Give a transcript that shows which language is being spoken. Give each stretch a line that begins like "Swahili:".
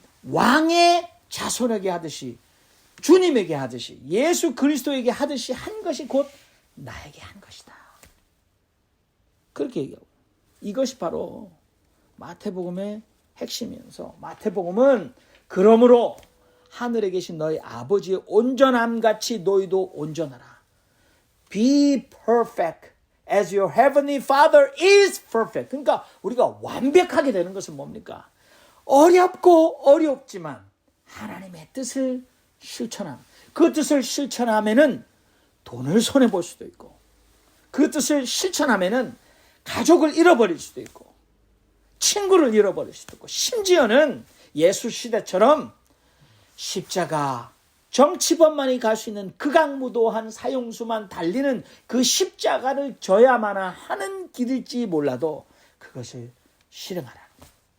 Korean: 왕의 자손에게 하듯이, 주님에게 하듯이, 예수 그리스도에게 하듯이 한 것이 곧 나에게 한 것이다. 그렇게 얘기하고, 이것이 바로 마태복음의 핵심이면서, 마태복음은 그러므로 하늘에 계신 너희 아버지의 온전함 같이 너희도 온전하라.
English: Be perfect as your heavenly Father is perfect.
Korean: 그러니까 우리가 완벽하게 되는 것은 뭡니까? 어렵고 어렵지만 하나님의 뜻을 실천함. 그 뜻을 실천하면은 돈을 손해 볼 수도 있고, 그 뜻을 실천하면은 가족을 잃어버릴 수도 있고, 친구를 잃어버릴 수도 있고, 심지어는 예수 시대처럼 십자가, 정치범만이 갈 수 있는 극악무도한 사형수만 달리는 그 십자가를 져야만 하는 길일지 몰라도 그것을 실행하라는 거예요.